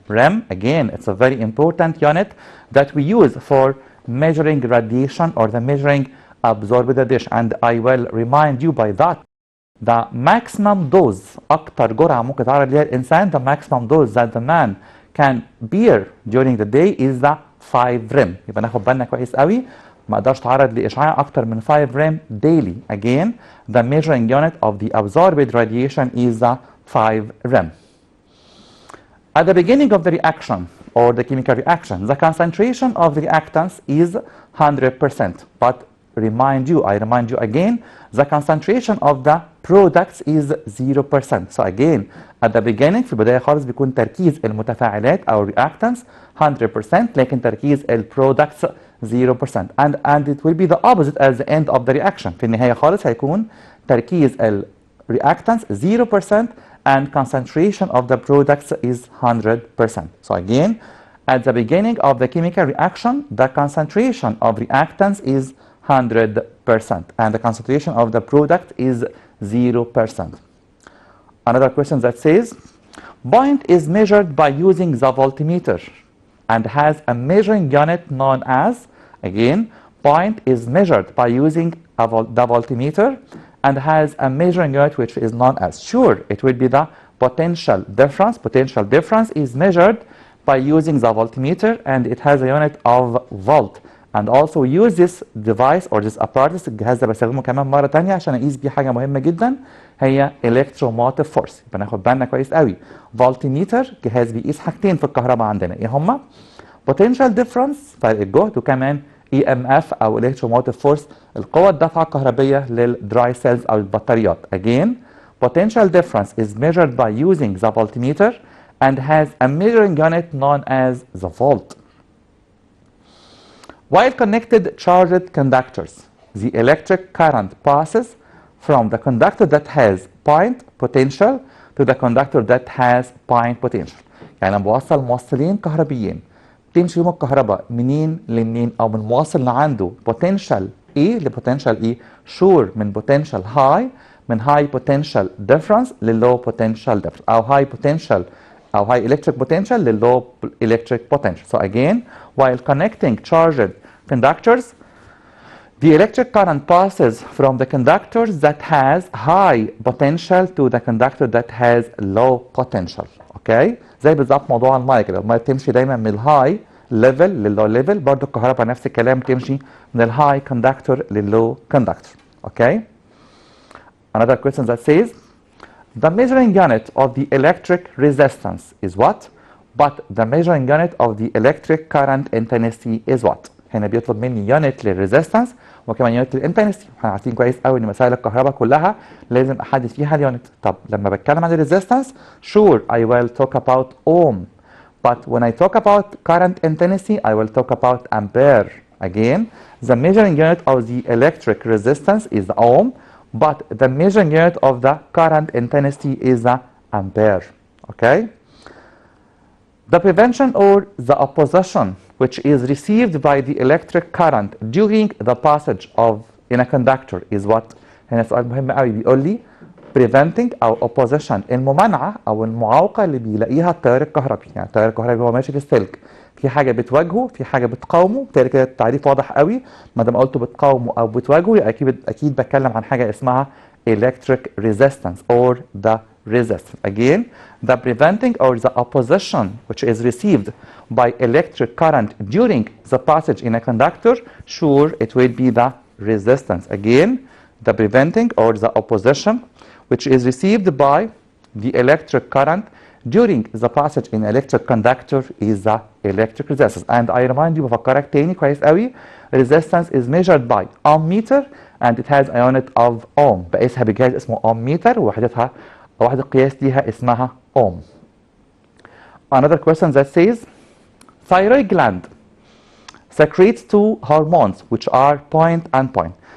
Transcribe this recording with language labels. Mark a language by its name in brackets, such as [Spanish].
[English] Rem, again, it's a very important unit that we use for measuring radiation or the measuring absorbed radiation. And I will remind you by that the maximum dose [Arabic] أكتر جرعة ممكن يتعرض ليها الإنسان, [English] the maximum dose that the man can bear during the day is the 5 rem. [Arabic] يبقى ناخد بالنا كويس قوي ما اقدرش اتعرض لإشعاع أكتر من 5 rem daily. [English] Again, the measuring unit of the absorbed radiation is the 5 rem. At the beginning of the reaction or the chemical reaction, the concentration of the reactants is 100%. But I remind you again, the concentration of the products is 0%. So again, at the beginning [Arabic] في البداية خالص بيكون تركيز المتفاعلات أو reactants 100% لكن تركيز products 0%. [English] And it will be the opposite at the end of the reaction. [Arabic] في النهاية خالص هيكون تركيز reactants 0% [English] and concentration of the products is 100%. So again, at the beginning of the chemical reaction, the concentration of reactants is 100% and the concentration of the product is 0%. Another question that says, point is measured by using the voltmeter and has a measuring unit known as, again, point is measured by using the voltmeter and has a measuring unit which is known as, sure, it will be the potential difference. Potential difference is measured by using the voltmeter and it has a unit of volt. And also use this device or this apparatus, [Arabic] الجهاز ده بستخدمه كمان مرة تانية عشان أقيس بيه حاجة مهمة جدا هي electromotive force. يبقى ناخد بالنا كويس قوي. voltmeter جهاز بيقيس حاجتين في الكهرباء عندنا، إيه هما؟ potential difference فرق الجهد وكمان EMF أو electromotive force القوة الدافعة الكهربية للدراي سيلز أو البطاريات. [English] Again, potential difference is measured by using the voltmeter and has a measuring unit known as the volt. While connected charged conductors, the electric current passes from the conductor that has point potential to the conductor that has point potential. [Arabic] يعني لما بوصل موصلين كهربيين تمشي يوم الكهرباء منين لمنين او من موصل اللي عنده potential A لبوتنشال E. [English] sure من potential high من high potential difference للlow potential difference او high potential او high electric potential للlow electric potential. So again, while connecting charged conductors, the electric current passes from the conductor that has high potential to the conductor that has low potential. [Arabic] اوكي؟ زي بالظبط موضوع المايه كده، المايه بتمشي دايما من الهاي ليفل لللو ليفل، برضه الكهرباء نفس الكلام تمشي من الهاي كوندكتور لللو كوندكتور. [English] Okay? Another question that says the measuring unit of the electric resistance is what? But the measuring unit of the electric current intensity is what? [Arabic] هنا بيطلب مني يونت للريزيستنس وكمان يونت للانتنسيتي. احنا عارفين كويس قوي ان مسائل الكهرباء كلها لازم احدد فيها اليونت. طب لما بتكلم عن الريزيستنس [English] sure I will talk about ohm, but when I talk about current intensity I will talk about ampere. Again, the measuring unit of the electric resistance is the ohm, but the measuring unit of the current intensity is the ampere. Okay? The prevention or the opposition which is received by the electric current during the passage of in a conductor is what? [Arabic] هنا سؤال مهم قوي بيقول لي preventing او opposition الممانعه او المعوقه اللي بيلاقيها التيار الكهربي. يعني التيار الكهربي هو ماشي في السلك، في حاجه بتواجهه في حاجه بتقاومه، بالتالي كده التعريف واضح قوي. ما دام قلت بتقاومه او بتواجهه اكيد بتكلم عن حاجه اسمها electric resistance or the resistance. [English] Again, the preventing or the opposition which is received by electric current during the passage in a conductor, sure it will be the resistance. Again, the preventing or the opposition which is received by the electric current during the passage in electric conductor is the electric resistance. And I remind you [Arabic] بفكرك تاني كويس قوي [English] resistance is measured by ohm meter and it has a unit of ohm. [Arabic] بقيسها بجهاز اسمه ohm meter ووحدتها وحدة قياس ليها اسمها ohm. [English] Another question that says thyroid gland secretes two hormones which are point and point.